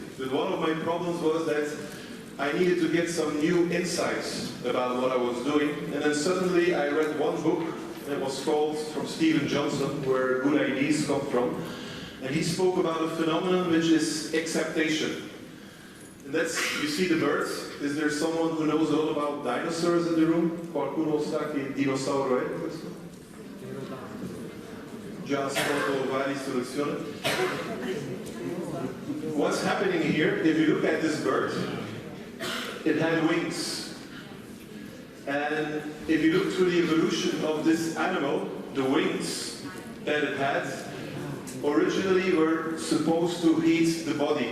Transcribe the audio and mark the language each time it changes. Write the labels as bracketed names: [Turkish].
[English] But one of my problems was that I needed to get some new insights about what I was doing, and then suddenly I read one book, and it was called, from Stephen Johnson, Where Good Ideas Come From, and he spoke about a phenomenon which is acceptation. And that's, you see the birds. Is there someone who knows a lot about dinosaurs in the room? [Italian] Qualcuno sa che dinosauro è questo? Già ascolto varie soluzioni. [English] What's happening here, if you look at this bird, it had wings. And if you look through the evolution of this animal, the wings that it had originally were supposed to heat the body.